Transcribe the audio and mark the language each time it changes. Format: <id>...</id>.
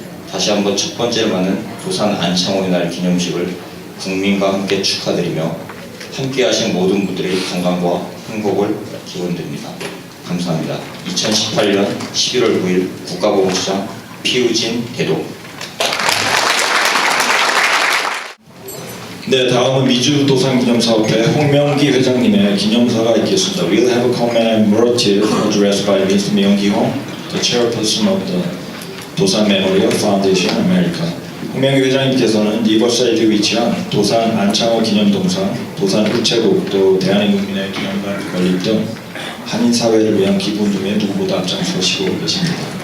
<ko>다시 한번 첫 번째로 맞는 도산 안창호의 날 기념식을 국민과 함께 축하드리며 함께하신 모든 분들의 건강과 행복을 기원드립니다. 감사합니다. 2018년 11월 9일 국가보훈처장 피우진 대도. 네, 다음은 미주도산기념사업회 홍명기 회장님의 기념사가 있겠습니다.</ko> <en>We'll have a commemorative address by Mr. Myung-ki Hong, the chairperson of the 도산 메모리얼 파운데이션 아메리카.</en> <ko>홍명기 회장님께서는 리버사이드에 위치한 도산 안창호 기념동상, 도산 우체국, 또 대한민국민의 기념관 건립 등 한인 사회를 위한 기부 운동에 누구보다 앞장서시고 계십니다.</ko>